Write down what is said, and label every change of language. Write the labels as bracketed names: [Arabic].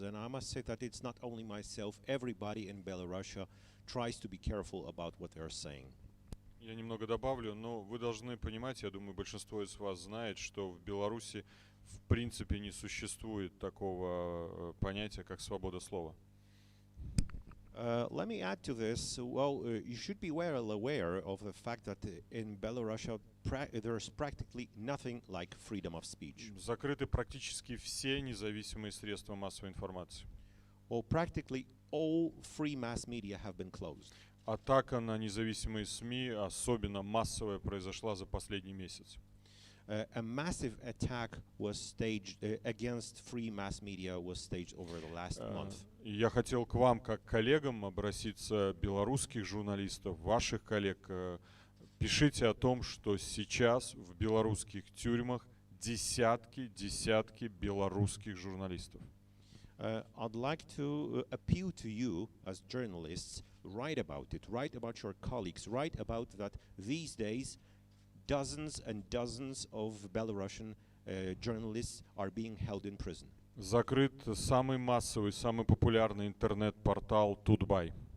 [English] And I must say that it's not only myself, everybody in Belarus tries to be careful about what they're saying. [Russian] Я немного добавлю, но вы должны понимать, я думаю, большинство из вас знает, что в Беларуси в принципе не существует такого понятия, как свобода слова. [English] Let me add to this. Well, you should be well aware of the fact that in Belarus there's practically nothing like freedom of speech. [Russian] Закрыты практически все независимые средства массовой информации. [English] Well, practically all free mass media have been closed. [Russian] Атака на независимые СМИ, особенно массовая, произошла за последний месяц. [English] A massive attack was staged against free mass media was staged over the last month. [Russian] Я хотел к вам, как коллегам, обратиться, белорусских журналистов, ваших коллег. Пишите о том, что сейчас в белорусских тюрьмах десятки белорусских журналистов. [English] I'd like to appeal to you as journalists, write about it, write about your colleagues, write about that these days dozens and dozens of Belarusian journalists are being held in prison. [Russian] Закрыт самый массовый, самый популярный интернет-портал Тутбай.